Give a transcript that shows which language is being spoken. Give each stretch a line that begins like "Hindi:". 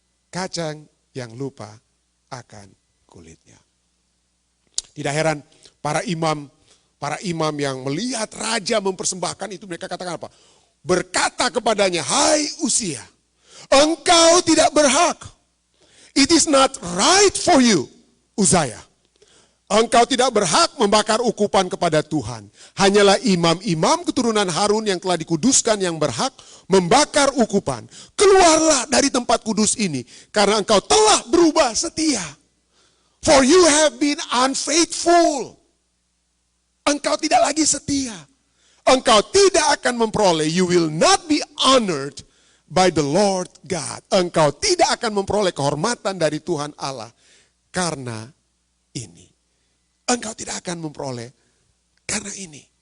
Indonesian: Kacang yang lupa akan kulitnya. Tidak heran para imam yang melihat raja mempersembahkan itu, mereka katakan apa? Berkata kepadanya, hai Uzia, engkau tidak berhak.
English: It is not right for you, Uzziah.
Indonesian: Engkau tidak berhak membakar ukupan kepada Tuhan. Hanyalah imam-imam keturunan Harun yang telah dikuduskan yang berhak membakar ukupan. Keluarlah dari tempat kudus ini, karena engkau telah berubah setia.
English: For you have been unfaithful.
Indonesian: Engkau tidak lagi setia. Engkau tidak akan memperoleh,
English: you will not be honored by the Lord God.
Indonesian: Engkau tidak akan memperoleh kehormatan dari Tuhan Allah karena ini. Engkau tidak akan memperoleh karena ini.